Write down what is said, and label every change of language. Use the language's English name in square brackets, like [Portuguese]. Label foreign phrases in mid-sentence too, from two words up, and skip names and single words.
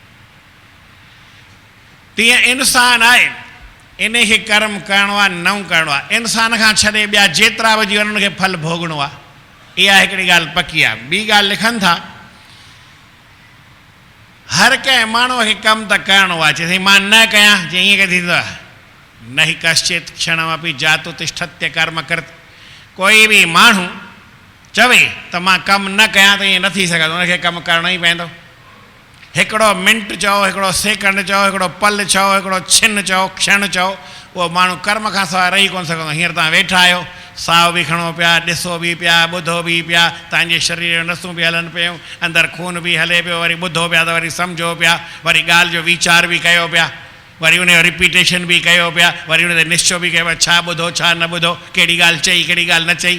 [Sindhi] तीअं इंसानु आहे, इन खे कर्म करिणो आहे न करिणो आहे। इंसान खां छॾे ॿिया जेतिरा बि जीवन उनखे फल भोगणो आहे। इहा हिकिड़ी ॻाल्हि पकी आहे। ॿी ॻाल्हि लिखनि था, हर कंहिं माण्हूअ खे कमु त करिणो आहे। चए मां न कयां, जे ईअं कीअं थींदो आहे। [Sanskrit] न हि कश्चित क्षणमपि जातु तिष्ठत्य कर्म कृत। [Sindhi] कोई बि माण्हू चवे त मां कमु न कयां त ईअं न थी सघंदो, उनखे कमु करिणो ई पवंदो। हिकिड़ो मिंट चओ, हिकिड़ो सेकंड चओ, हिकिड़ो पल चओ, हिकिड़ो छिन चओ, क्षण चओ, उहो माण्हू कर्म खां सवाइ रही कोन सघंदो। हींअर तव्हां वेठा आहियो, साहु बि खणो पिया, ॾिसो बि पिया, ॿुधो बि पिया, तव्हांजे शरीर जूं नसूं बि हलनि पियूं, अंदरि खून बि हले पियो, वरी ॿुधो पिया त वरी सम्झो पिया, वरी ॻाल्हि जो वीचार बि कयो पिया, वरी उनजो रिपीटेशन बि कयो पिया, वरी उन ते निश्चय बि कयो पिया, छा ॿुधो छा न ॿुधो, कहिड़ी ॻाल्हि चई कहिड़ी ॻाल्हि न चई।